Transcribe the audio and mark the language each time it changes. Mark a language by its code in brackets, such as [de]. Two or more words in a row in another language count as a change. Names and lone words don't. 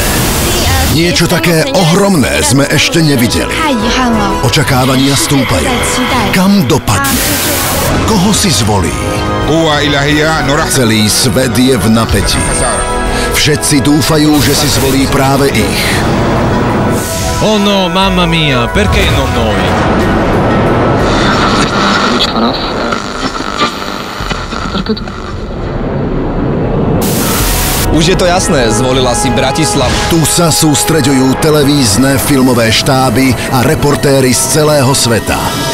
[sk] Niečo také ohromné sme ešte nevideli. Očakávania stúpajú. Kam dopadne? Koho si zvolí? Celý svet je v napätí. Všetci dúfajú, že si zvolí práve ich. [it] Oh no, mamma mia, perché non noi? [sk] Už je to jasné, zvolila si Bratislavu. Tu sa sústreďujú televízne, filmové štáby a reportéri z celého sveta.